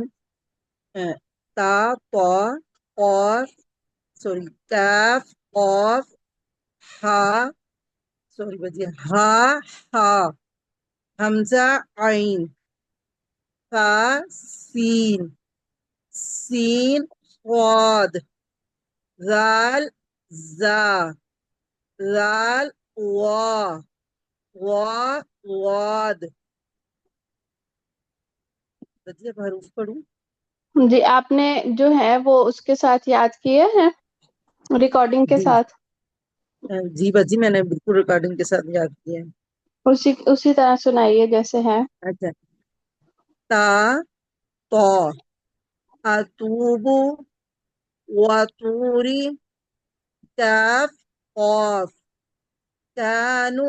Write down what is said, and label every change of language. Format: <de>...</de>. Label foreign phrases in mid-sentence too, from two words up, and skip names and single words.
<ur>تا طا اور سوری کاف قاف ہا سوری بجی ہا ہا حمزہ عین فا سین سین صاد ذال زا ذال وا وا واد. بجی اب حروف پڑھوں. جی آپ نے جو ہے وہ اس کے ساتھ یاد کیے ہیں ریکارڈنگ کے جی ساتھ؟ جی بجی میں نے بالکل ریکارڈنگ کے ساتھ یاد کیا ہے. اسی طرح سنائیے جیسے ہے. اچھا. تا طا اتوبو وطوری کاف قاف کانو</ur>